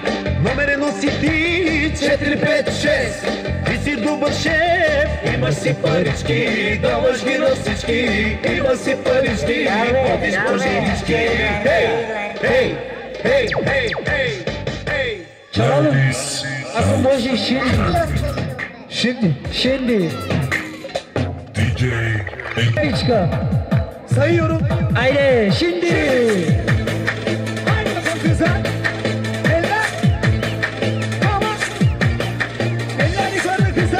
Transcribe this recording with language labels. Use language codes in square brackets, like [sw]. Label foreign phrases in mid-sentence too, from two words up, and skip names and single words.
[bg] Номер 1 си ти, 4-5-6. Ти си добър шеф, имаш си парички, даваш ги на всички, имаш си парички, ходиш по жилички. Хей, хей, хей, хей, хей, хей. [tr] Çalalım. Asıl boşu Şimdi. Şimdi. DJ Çıkar. Sayıyorum. Haydi şimdi. Haydi bakalım kızlar. Eller. Tamam. Eller yukarıda kızlar.